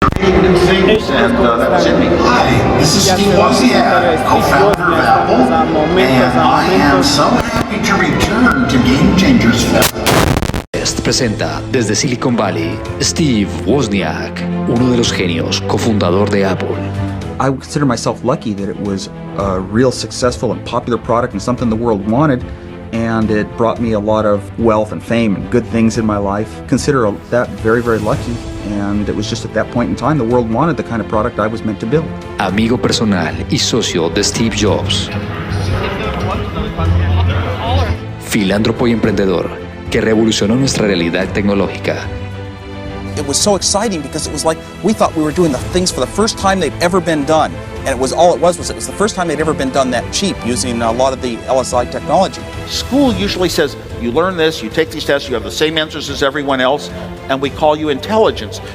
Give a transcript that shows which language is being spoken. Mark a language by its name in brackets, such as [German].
[English] creating new things, and that was in me. Hi, this is Steve Wozniak, co-founder of Apple, and I am so happy to return to Game Changers Fest. [Spanish] Presenta desde Silicon Valley Steve Wozniak, uno de los genios, cofundador de Apple. [English] I consider myself lucky that it was a real successful and popular product and something the world wanted, and it brought me a lot of wealth and fame and good things in my life. Consider that very, very lucky, and it was just at that point in time the world wanted the kind of product I was meant to build. [Spanish] Amigo personal y socio de Steve Jobs. Filántropo y emprendedor que revolucionó nuestra realidad tecnológica. [English] It was so exciting because it was like we thought we were doing the things for the first time they'd ever been done. And it was the first time they'd ever been done that cheap using a lot of the LSI technology. School usually says, you learn this, you take these tests, you have the same answers as everyone else, and we call you intelligence.